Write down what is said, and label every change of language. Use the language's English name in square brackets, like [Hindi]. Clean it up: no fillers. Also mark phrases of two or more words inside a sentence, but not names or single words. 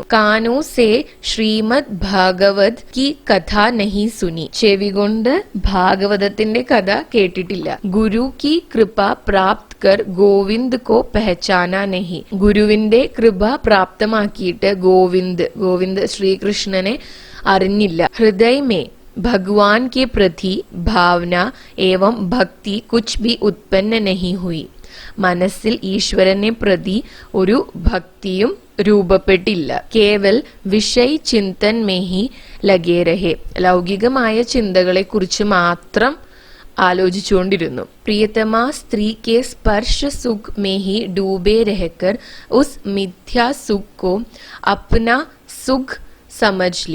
[Hindi] कानों से श्रीमद् भागवत की कथा नहीं सुनी, [Malayalam] ചെവി കൊണ്ട് ഭാഗവതത്തിന്റെ കഥ കേട്ടിട്ടില്ല. [Hindi] गुरु की कृपा प्राप्त कर गोविंद को पहचाना नहीं, [Malayalam] ഗുരുവിന്റെ കൃപ പ്രാപ്തമാക്കിയിട്ട് ഗോവിന്ദ് ശ്രീകൃഷ്ണനെ അറിഞ്ഞില്ല. [Hindi] हृदय में भगवान के प्रति भावना एवं भक्ति कुछ भी उत्पन्न नहीं हुई, [Malayalam] മനസ്സിൽ ഈശ്വരനെ പ്രതി ഒരു ഭക്തിയും രൂപപ്പെട്ടില്ല. [Hindi] केवल विषय चिंतन में ही लगे रहे, [Malayalam] ലൗകികമായ ചിന്തകളെ കുറിച്ച് മാത്രം ആലോചിച്ചുകൊണ്ടിരുന്നു. [Hindi] प्रियतमा स्त्री के स्पर्श सुख में ही डूबे रहकर उस मिथ्या सुख को अपना सुख समझ लिया.